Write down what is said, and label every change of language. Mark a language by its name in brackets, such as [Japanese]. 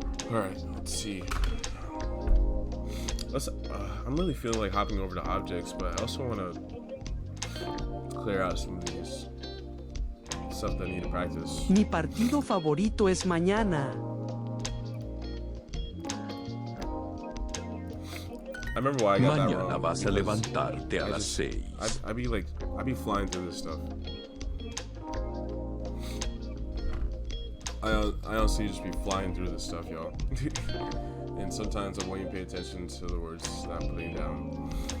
[English] All right, let's see. I'm really feeling like hopping over to objects, but I also want to clear out some of these stuff that I need to practice. [Spanish] Mi partido favorito es mañana. [English] I remember why I got that [Spanish] Mañana [English] wrong. [Spanish] vas a levantarte a las 6. [English] I be flying through this stuff. I honestly just be flying through this stuff, y'all. And sometimes I won't even pay attention to the words that I'm putting down.